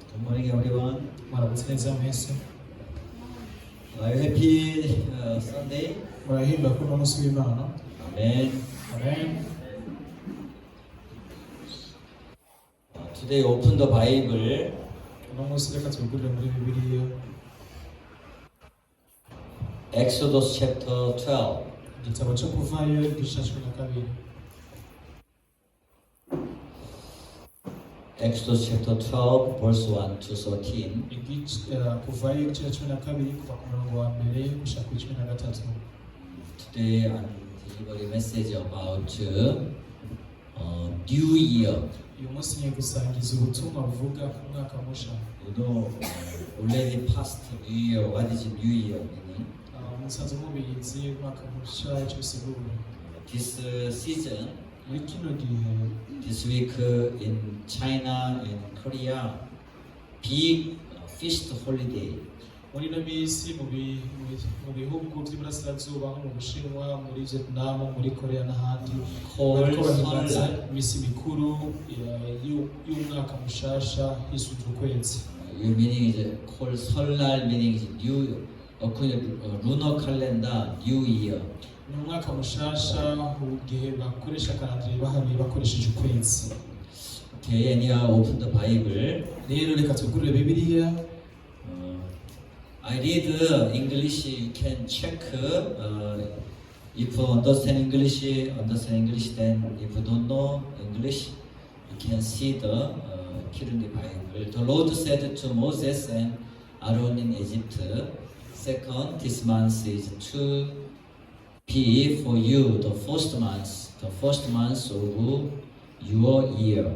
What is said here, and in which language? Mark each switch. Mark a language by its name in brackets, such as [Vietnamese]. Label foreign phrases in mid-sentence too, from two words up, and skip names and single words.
[English] morning, everyone. [Rundi] Mwaramutse neza mwese. [English] Are you happy Sunday? [Rundi] Murahimba ko uno munsi w'Imana. [English] Amen. Amen. Today, open the Bible. [Rundi] Uno munsi reka twigurire muri Bibiliya. [English] Exodus chapter 12. [Rundi] Igitabo cyo kuvayo igice cya 12. [English] Exodus chapter 12, verse 1 to 13. [Rundi] Kuvayo igice cya 12 kuva ku murongo wa mbere gushika ku 13. [English] Today, I'm delivering a message about New Year. [Rundi] Uyu munsi ngiye gusangiza ubutumwa buvuga ku mwaka musha. [English] You know, already past New Year. What is New Year meaning? [Rundi] Musanze mubizi umwaka musha icyo bisigura. [English] This season, [Rundi] Muri kino gihe [English] this week in China and Korea, big feast holiday. [Rundi] muri ino minsi mu bihugu by'iburasirazuba nko mu Bushinwa, muri Vietnam, muri Korea n'ahandi bariko bahimbaza imisi mikuru y'umwaka mushasha hisuzwa ukwezi. [English] Your meaning is called 설날, meaning is new, according to lunar calendar, New Year. [Rundi] Ni umwaka mushasha igihe bakoresha kalendari bahabiye bakoresheje ukwezi. [English] Okay, and you open the Bible. [Rundi] Rero reka twigurire Bibiliya. [English] I read English. You can check if you understand English. Then if you don't know English, you can see the Kirundi Bible. The Lord said to Moses and Aaron in Egypt, second, this month is to be for you the first month of your year.